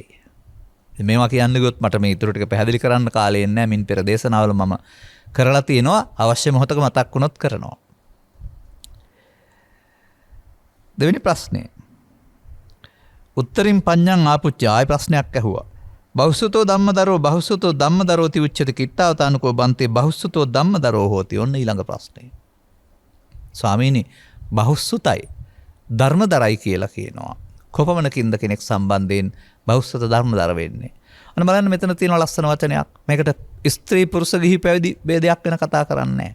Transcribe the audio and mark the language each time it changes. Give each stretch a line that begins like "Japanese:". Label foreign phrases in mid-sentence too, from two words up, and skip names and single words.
Sinhala: මේවා කියන්න ගියොත් මට මේ ඊටු ටික පැහැදිලි කරන්න කාලය නැහැ. මින් පෙර දේශනාවල මම කරලා තියෙනවා. අවශ්‍ය මොහොතක මතක් වුණොත් කරනවා. දෙවෙනි ප්‍රශ්නේ.
Pali: උත්තරින් පඤ්ඤං ආපුච්ච
Sinhala: ආය ප්‍රශ්නයක් ඇහුවා.
Pali: බහුසුතෝ ධම්මදරෝ ති උච්චති කිට්ඨාවතානුකෝ බන්තේ බහුසුතෝ ධම්මදරෝ හෝති.
Sinhala: ඔන්න ඊළඟ ප්‍රශ්නේ. ස්වාමීනි බහුසුතයි ධර්මදරයි කියලා කියනවා. කොපමණකින්ද කෙනෙක් සම්බන්ධයෙන් බහුසුත ධර්මදර වෙන්නේ? අන්න බලන්න මෙතන තියෙන ලස්සන වචනයක්. මේකට ස්ත්‍රී පුරුෂ ගිහි පැවිදි ભેදයක් වෙන කතා කරන්නේ නැහැ.